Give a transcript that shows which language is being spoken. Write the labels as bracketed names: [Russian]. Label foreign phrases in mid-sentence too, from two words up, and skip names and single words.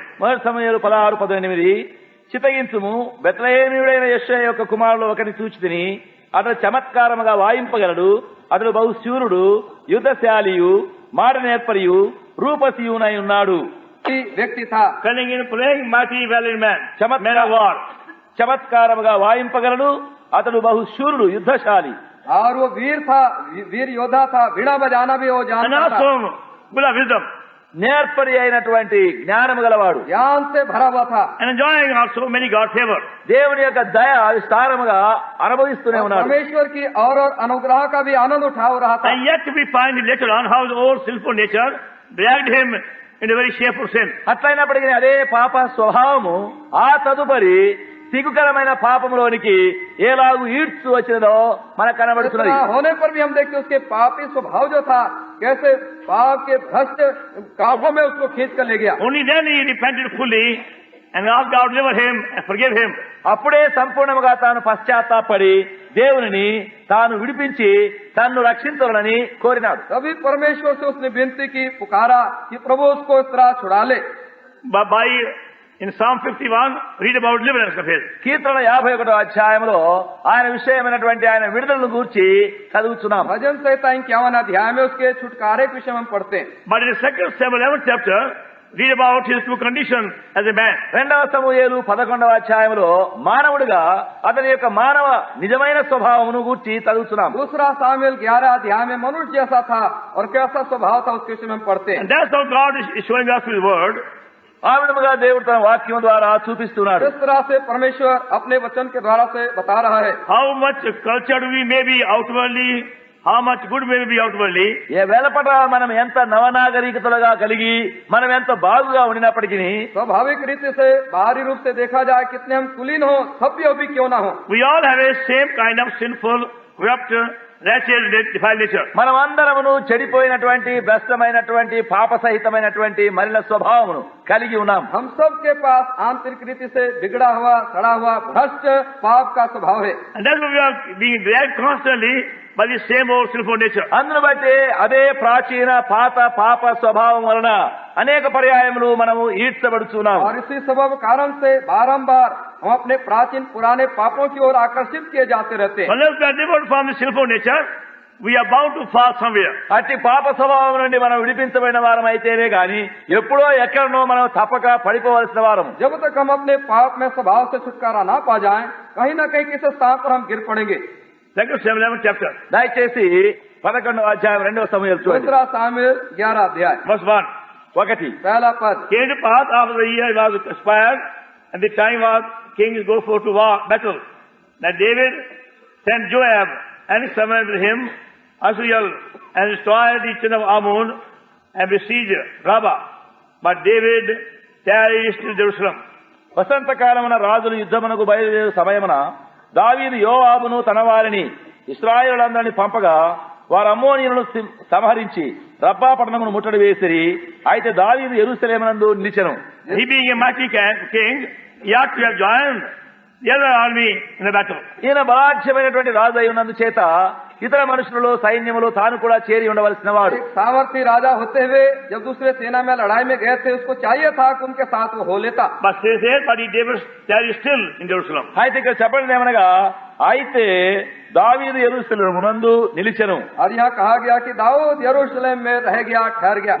[Telugu] మొదటి సమూయేలు 16:18 చిత్తగించుము, బెత్లెహేమీయుడైన యెషయా యొక్క కుమారులు ఒకరిని చూచితిని, అతడు చమత్కారముగా వాయింపగలడు, అతడు బహుశూరుడు, యుద్ధశాలియు, మాట నేర్పరియు, రూపసియునై ఉన్నాడు. [Hindi] व्यक्ति था [English] Cunning in playing, mighty, valid man, man of war. [Telugu] చమత్కారముగా వాయింపగలడు, అతడు బహుశూరుడు, యుద్ధశాలి. [Hindi] और वो वीर था, वीर योद्धा था, वीणा बजाना भी वो [English] And [Hindi] जानता था, [English] also full of wisdom. [Telugu] నేర్పరి అయినటువంటి జ్ఞానము గలవాడు, [Hindi] ज्ञान से भरा हुआ था, [English] And enjoying also many God's favor. [Telugu] దేవుని యొక్క దయ విస్తారముగా అనుభవిస్తూనే ఉన్నాడు. [Hindi] परमेश्वर की और अनुग्रह का भी आनंद उठा रहा था। [English] And yet we find later on how the old sinful nature dragged him in the very shape of sin. [Telugu] అట్లయినప్పటికీ అదే పాప స్వభావము ఆ తదుపరి సిగ్గుకరమైన పాపములోనికి ఎలాగూ ఈడ్చు వచ్చినదో మనకు కనబడుతున్నది. [Hindi] इतना होने पर भी हम देखते हैं उसके पापी स्वभाव जो था कैसे पाप के भ्रष्ट काबू में उसको खींच कर ले गया। [English] Only then he repented fully and asked God to deliver him and forgive him. [Telugu] అప్పుడే సంపూర్ణముగా తాను పశ్చాత్తాపడి దేవునిని తాను విడిపించి తన్ను రక్షించాలని కోరినాడు. [Hindi] तभी परमेश्वर से उसने विनती की, पुकारा कि प्रभु उसको इस तरह छुड़ा ले। [English] By in Psalm 51, read about deliverance of his. [Telugu] కీర్తన 51వ అధ్యాయంలో ఆయన విషయమైనటువంటి ఆయన విడుదలను గూర్చి చదువుతున్నాం. [Hindi] भजन संहिता 51 अध्याय में उसके छुटकारे के विषय में हम पढ़ते हैं। [English] But in the 2 Samuel 11th chapter, read about his true condition as a man. [Telugu] 2వ సమూయేలు 11వ అధ్యాయంలో మానవుడిగా అతని యొక్క మానవ నిజమైన స్వభావమును గూర్చి చదువుతున్నాం. [Hindi] दूसरा सामुएल 11 अध्याय में मनुष्य जैसा था और कैसा स्वभाव था उसके विषय में हम पढ़ते हैं। [English] And that's how God is showing us his word. [Telugu] ఆ విధముగా దేవుడు తన వాక్యం ద్వారా చూపిస్తున్నాడు. [Hindi] इस तरह से परमेश्वर अपने वचन के द्वारा से बता रहा है। [English] How much cultured we may be outwardly, how much good we may be outwardly, [Telugu] ఏ వెలపట మనం ఎంత నవనాగరికతలుగా కలిగి మనం ఎంత బాగుగా ఉండినప్పటికీ [Hindi] स्वाभाविक रीति से बाहरी रूप से देखा जाए कितने हम कुलीन हो, सभ्य भी क्यों ना हो, [English] we all have a same kind of sinful, corrupt, wretched, defiled nature. [Telugu] మనం అందరమును చెడిపోయినటువంటి భ్రష్టమైనటువంటి పాప సహితమైనటువంటి మలిన స్వభావమును కలిగి ఉన్నాం. [Hindi] हम सब के पास आंतरिक रीति से बिगड़ा हुआ, सड़ा हुआ, भ्रष्ट पाप का स्वभाव है। [English] And that's why we are being dragged constantly by the same old sinful nature. [Telugu] అందును బట్టి అదే ప్రాచీన పాత పాప స్వభావం వలన అనేక పర్యాయములు మనము ఈడ్చబడుచున్నాం. [Hindi] और इसी सबब कारण से बारंबार हम अपने प्राचीन पुराने पापों की ओर आकर्षित किए जाते रहते हैं। [English] Unless we are delivered from the sinful nature, we are bound to fall somewhere. [Telugu] అట్టి పాప స్వభావం నుండి మనం విడిపించబడిన వారం అయితేనే గాని ఎప్పుడో ఎక్కడనో మనం తప్పక పడిపోవలసిన వారము. [Hindi] जब तक हम अपने पाप में स्वभाव से छुटकारा ना पा जाएं, कहीं न कहीं किसी स्थान पर हम गिर पड़ेंगे। [English] 2 Samuel 11th chapter, [Telugu] దయచేసి 11వ అధ్యాయం 2వ సమూయేలు చూడండి. [Hindi] दूसरा सामुएल 11 अध्याय [English] verse 1. 1 [Hindi] पहला पद। [English] Came to pass after the year was expired, and the time was kings go forth to war, battle, that David sent Joab and his servant with him, Asriel, and destroyed the children of Ammon, and besieged Rabbah. But David tarried still in Jerusalem. [Telugu] వసంతకాలమున రాజులు యుద్ధమునకు బయలుదేరు సమయమున దావీదు యోవాబును తన వారిని ఇశ్రాయేలులందరినీ పంపగా వారు అమ్మోనీయులను సంహరించి రబ్బా పట్టణమును ముట్టడి వేసిరి. అయితే దావీదు యెరూషలేమునందు నిలిచెను. He being a mighty king, he ought to have joined the other army in the battle. ఈయన బలాఢ్యమైనటువంటి రాజు అయి ఉన్నందు చేత ఇతర మనుషులలో సైన్యములో తాను కూడా చేరి ఉండవలసిన వాడు. [Hindi] एक सामर्थी राजा होते हुए जब दूसरे सेना में लड़ाई में गए थे, उसको चाहिए था कि उनके साथ वो हो लेता. [English] But says here, but David tarried still in Jerusalem. [Telugu] అయితే ఇక్కడ చెప్పండి ఏమనగా, అయితే దావీదు యెరూషలేమునందు నిలిచెను. [Hindi] और यहाँ कहा गया कि दाऊद यरूशलेम में रह गया, ठहर गया.